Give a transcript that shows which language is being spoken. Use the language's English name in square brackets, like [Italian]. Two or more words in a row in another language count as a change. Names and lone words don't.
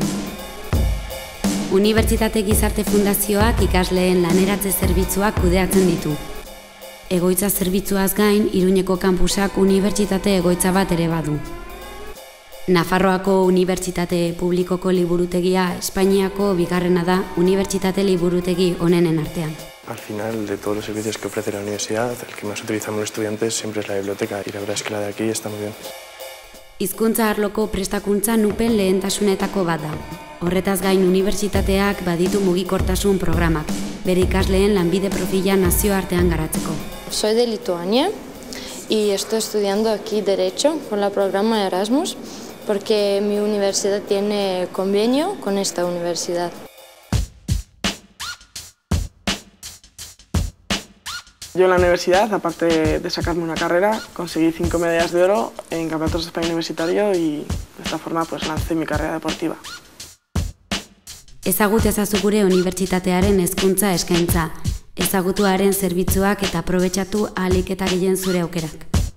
[Basque] Unibertsitate Gizarte Fundazioak ikasleen laneratze zerbitzuak kudeatzen ditu. Egoitza zerbitzuaz gain, Iruñeko kampusak unibertsitate egoitza bat ere badu. Nafarroako Unibertsitate Publikoko liburutegia Espainiako bigarrena da unibertsitate liburutegi onenen artean. [Spanish] Al final, de todos los servicios que ofrece la universidad, el que más utilizamos los estudiantes siempre es la biblioteca, y la verdad es que la de aquí está muy bien. [Basque] Hizkuntza arloko prestakuntza nupen lehentasunetako bat da. Horretaz gain unibertsitateak baditu mugikortasun programak, bere ikasleen lanbide profila nazioartean garatzeko. [Spanish] Soy de Lituania y estoy estudiando aquí Derecho con el programa Erasmus porque mi universidad tiene convenio con esta universidad. Yo en la universidad, aparte de sacarme una carrera, conseguí 5 medallas de oro en campeonatos de España universitario y de esta forma pues lancé mi carrera deportiva. [Basque] Ezagut ezazu gure unibertsitatearen hezkuntza eskaintza, ezagutuaren zerbitzuak eta aprobetxatu ahalik eta gehien zure aukerak.